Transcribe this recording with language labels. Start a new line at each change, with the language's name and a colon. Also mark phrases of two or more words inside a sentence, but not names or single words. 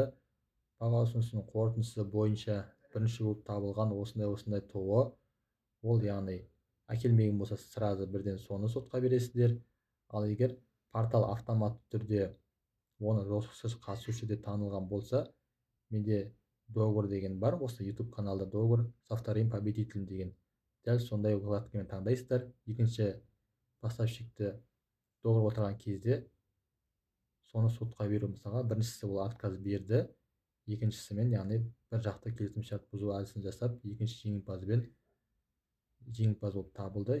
Kazakh: Баға ұсынысының қорытындысы бойынша бірінші болып табылған осындай ТО, ол яғни әкелмеген болса, сразу бірден соны сотқа бересіздер. Ал егер портал автоматты түрде оны жолсыз қатысушы деп танылған болса, менде договор деген бар, осы YouTube каналда
Russian: договор со вторым победителем
Kazakh: деген. Дәл сондай вкладкамен таңдайсыздар. Екінші поставщикті договор отырған кезде соны сотқа беру, мысалға біріншісі ол отказ берді, екіншісімен, яғни бір жақты келісім шарт бұзу әдісін жасап, екінші жеңімпаз болып табылды.